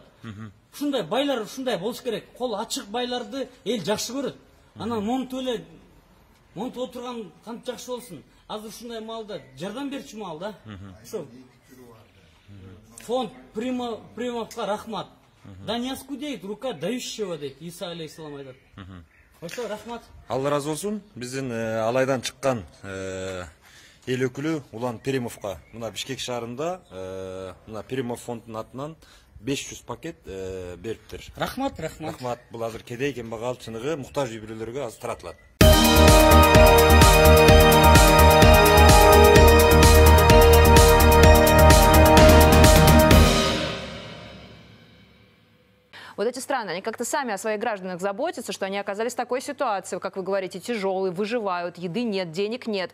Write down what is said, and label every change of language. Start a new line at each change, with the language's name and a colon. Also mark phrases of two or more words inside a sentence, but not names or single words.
Kyrgyz: Ушундай байлар ушундай болуш керек. Кол ачык байларды эл жакшы көрөт. Анан монтуп эле монтуп отурган кантип жакшы болсун. Азыр ушундай маалда жардам берчү маал да. Ошо фонд Примовка рахмат.
Russian: Да не оскудеет рука дающего,
Kyrgyz: дейт Иса алейхиссалам айтат. Ошо рахмат. Алла разы болсун. Биздин Алайдан чыккан эл өкүлү Улан Примовка мына Бишкек шаарында мына Примов фондунун атынан 500 пакет бериптир. Рахмат. Рахмат. Бул азыр кедей кембагал чыныгы муктаж үй бүлөлөргө азыр таратылат.
Russian: Вот эти страны, они как-то сами о своих гражданах заботятся, что они оказались в такой ситуации, как вы говорите, тяжелой, выживают, еды нет, денег нет.